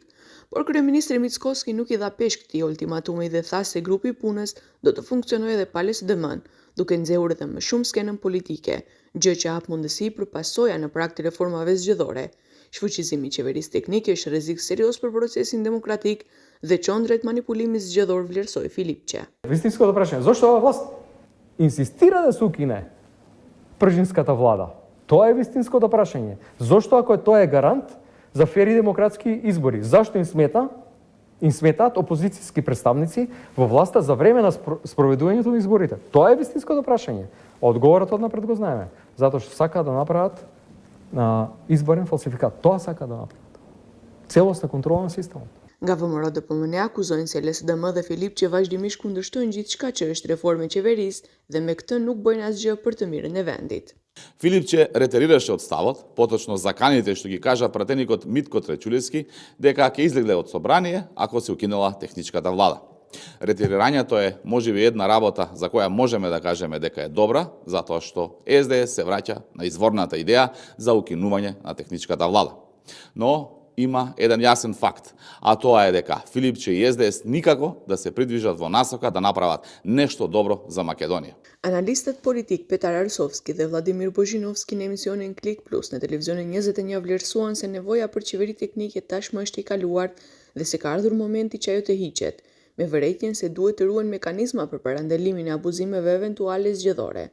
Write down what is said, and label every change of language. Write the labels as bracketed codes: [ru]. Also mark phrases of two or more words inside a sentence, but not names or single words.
[sq] Por kryeministri Mickoski nuk i dha peshë këtij ultimatumi dhe tha se grupi i punës do të funksionojë edhe pa LSDM-n, duke nxehur edhe më shumë skenën politike, gjë që hap mundësi për pasoja në prag të reformave zgjedhore. Shfuqizimi i qeverisë teknike është rrezik serioz për procesin demokratik dhe çon drejt manipulimit zgjedhor, vlerësoi Filipçi. [mk] Вистинското прашање, зошто ова власт инсистира да се укине пржинската влада? Тоа е вистинското прашање. Зошто ако тоа е гарант за фери демократски избори? Зашто им сметаат опозицијски представници во власта за време на спроведувањето на изборите? Тоа е вистинското прашање. Одговорот однапред го знаеме, затоа што сакаат да направат изборен фалсификат. Тоа сакаат да направат. Целосна контрола на системот. [sq] Nga VMRO-DPM-ne akuzojnë se LSDM dhe Filipçi vazhdimisht kundërshtojnë gjithçka që është reformë e qeverisë dhe me këtë nuk bëjnë asgjë për të mirën e vendit. [mk] Филипче ретерираше од ставот, поточно заканите што ги кажа пратеникот Митко Тречулевски дека ќе излегле од собрание ако се укинела техничката влада. Ретирирањето е можеби една работа за која можеме да кажеме дека е добра, затоа што СДС се враќа на изворната идеја за укинување на техничката влада. Но има еден јасен факт, а тоа е дека Филипче и СДС никако да се придвижат во насока да направат нешто добро за Македонија. [sq] Analistët politik Petar Arsovski dhe Vladimir Bozhinovski në emisionin Klik Plus në televizionin 21 vlerësuan se nevoja për qeveri teknike tashmë është i kaluar dhe se ka ardhur momenti që ajo të hiqet, me vërejtjen se duhet të ruhen mekanizma për parandalimin e abuzimeve eventuale zgjedhore.